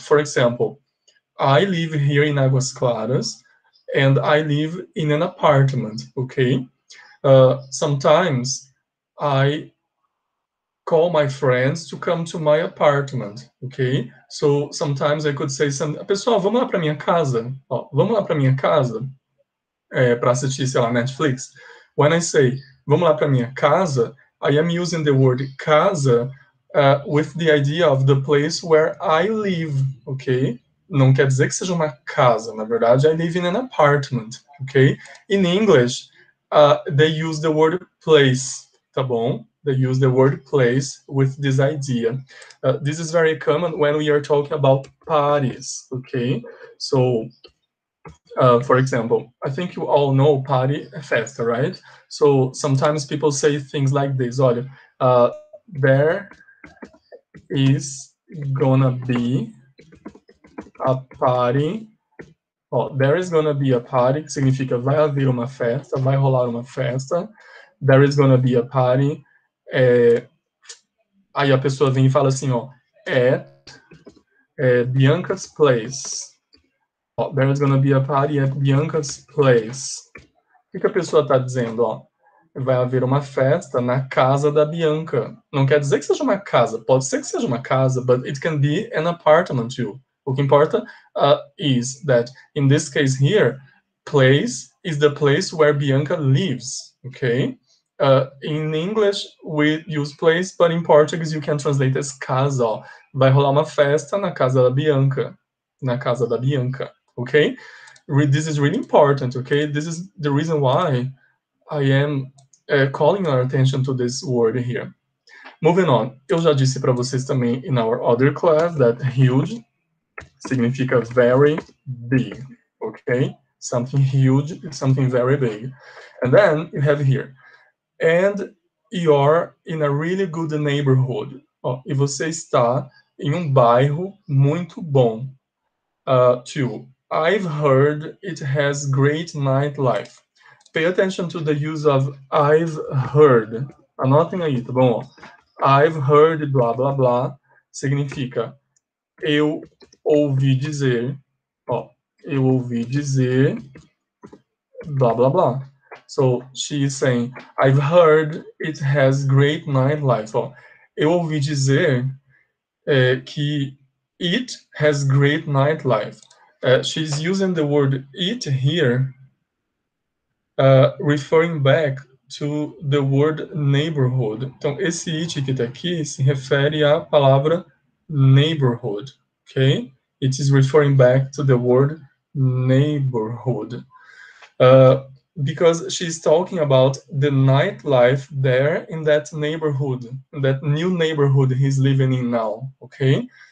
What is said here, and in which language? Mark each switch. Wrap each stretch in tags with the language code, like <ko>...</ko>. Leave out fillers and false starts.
<en>For example, I live here in Águas Claras and I live in an apartment, okay? Sometimes I call my friends to come to my apartment, okay? So sometimes I could say</en> <pt>pessoal, vamos lá para minha casa? Ó, vamos lá para minha casa para assistir, sei lá, Netflix.</pt> <en>When I say</en> <pt>vamos lá para minha casa,</pt> <en>I am using the word casa with the idea of the place where I live, okay?</en> <pt>Não quer dizer que seja uma casa, na verdade,</pt> <en>I live in an apartment,</en> <pt>okay?</pt> <en>In English, they use the word place,</en> <pt>tá bom?</pt> <en>They use the word place with this idea. This is very common when we are talking about parties, okay? So, for example, I think you all know party, festa, right? So sometimes people say things like this, olha, there is gonna be a party. There is gonna be a party,</en> <pt>que significa vai haver uma festa, vai rolar uma festa.</pt> <en>There is gonna be a party.</en> <pt>Aí a pessoa vem e fala assim,</pt> <en>at Bianca's place. There is gonna be a party at Bianca's place.</en> <pt>O que a pessoa está dizendo? Vai haver uma festa na casa da Bianca. Não quer dizer que seja uma casa. Pode ser que seja uma casa,</pt> <en>but it can be an apartment too.</en> <pt>O que importa</pt> <en>is that, in this case here, place is the place where Bianca lives, okay? In English, we use place, but in Portuguese, you can translate as casa.</en> <pt>Vai rolar uma festa na casa da Bianca. Na casa da Bianca, okay?</pt> <en>This is really important, okay? This is the reason why I am calling our attention to this word here. Moving on,</en> <pt>eu já disse para vocês também</pt> <en>in our other class that huge significa very big, okay? Something huge is something very big. And then you have here, and you're in a really good neighborhood.</en> <pt>E você está em um bairro muito bom.</pt> <en>Two, I've heard it has great nightlife. Pay attention to the use of I've heard.</en> <pt>Anotem aí, tá bom?</pt> <en>I've heard</en> <pt>blá blá blá significa eu ouvi dizer, eu ouvi dizer blá blá blá.</pt> <en>So she is saying, I've heard it has great nightlife.</en> <pt>Eu ouvi dizer que</pt> <en>it has great nightlife. She's using the word it here, referring back to the word neighborhood. Então, esse it que está aqui se refere à palavra neighborhood, okay? It is referring back to the word neighborhood. Because she's talking about the nightlife there in that neighborhood, that new neighborhood he's living in now, okay?</en>